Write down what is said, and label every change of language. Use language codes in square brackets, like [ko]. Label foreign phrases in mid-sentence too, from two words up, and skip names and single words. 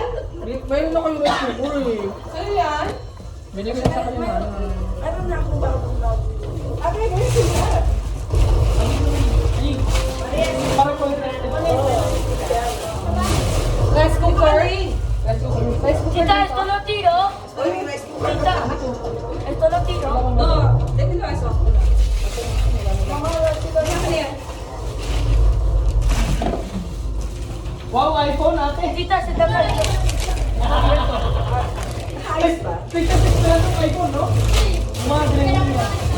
[tl] Mayroon na kayo [en] rice cooker [tl] eh. Sa'yo yan? Binigay na sa kanya na. Ano na akong bago-bago? Ate, ganyan sila. Parang ko [en] Rice cooker. Rice cooker. Rice cooker. [es] Tita, esto lo tiro. [tl] Uy, may [en] rice cooker. [es] Tita, esto lo tiro. [tl] Oo. Dito na [en] rice cooker. [tl] Mama, [en] rice cooker. [tl] Ano yan? Wow, iPhone ate. Tita, sa dapat. Ayos ba? 66 na lang yung iPhone, no? Mga ganyan yan.